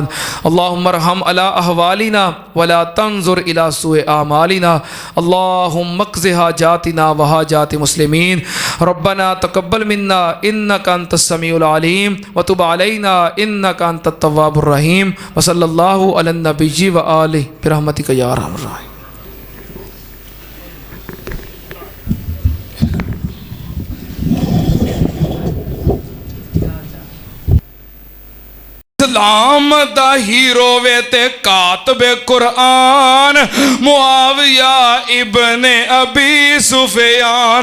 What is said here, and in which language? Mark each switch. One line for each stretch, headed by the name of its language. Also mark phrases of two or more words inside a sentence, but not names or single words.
Arabic: اللهم ارحم على أحوالنا ولا تنظر إلى سوء أعمالنا. اللهم اقض حاجاتنا وحاجات المسلمين. ربنا تقبل منا إنك أنت السميع العليم وتب علينا إنك أنت التواب الرحيم. وصلى الله على النبي جی وآله برحمتك يا أرحم الراحمين.
Punjabi: اسلام دا ہیرو وے تے کاتبِ قرآن معاویہ ابنِ ابی سفیان.